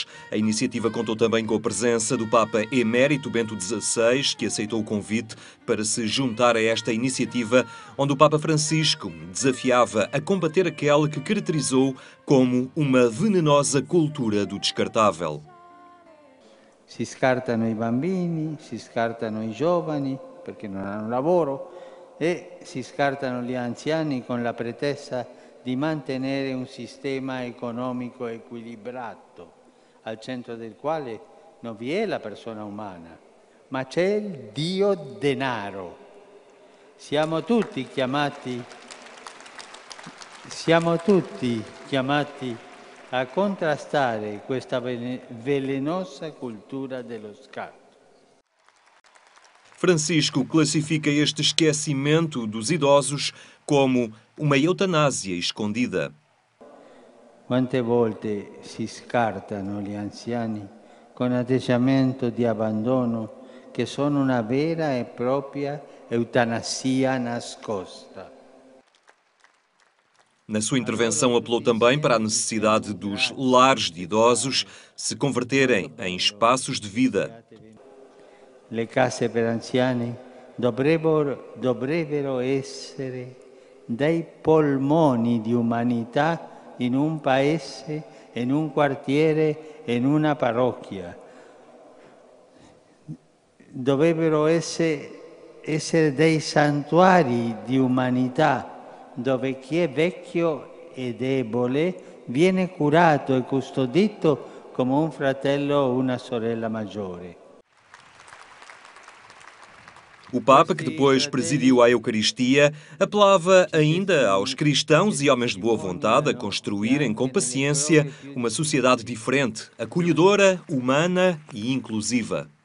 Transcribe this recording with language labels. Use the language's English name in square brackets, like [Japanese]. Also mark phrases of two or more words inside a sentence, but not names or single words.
[Portuguese] A iniciativa contou também com a presença do Papa Emérito Bento XVI, que aceitou o convite para se juntar a esta iniciativa, onde o Papa Francisco desafiava a combater aquela que caracterizou como uma venenosa cultura do descartável. [Italian] Si scartano i bambini, si scartano i giovani, perché non hanno lavoro, e si scartano gli anziani con la pretesa di mantenere un sistema economico equilibrato, al centro del quale non vi è la persona umana, ma c'è il Dio denaro. Siamo tutti chiamati a contrastare questa velenosa cultura dello scarto. [Portuguese] Francisco classifica este esquecimento dos idosos como uma eutanásia escondida. [Italian] Quante volte si scartano gli anziani con atteggiamento di abbandono che sono una vera e propria eutanasia nascosta. [Portuguese] Na sua intervenção apelou também para a necessidade dos lares de idosos se converterem em espaços de vida. [Italian] Le case per anziani dovrebbero essere dei polmoni di umanità in un paese, in un quartiere, in una parrocchia. Dovrebbero essere dei santuari di umanità dove chi è vecchio e debole viene curato e custodito come un fratello o una sorella maggiore. [Portuguese] O Papa, que depois presidiu a Eucaristia, apelava ainda aos cristãos e homens de boa vontade a construírem com paciência uma sociedade diferente, acolhedora, humana e inclusiva.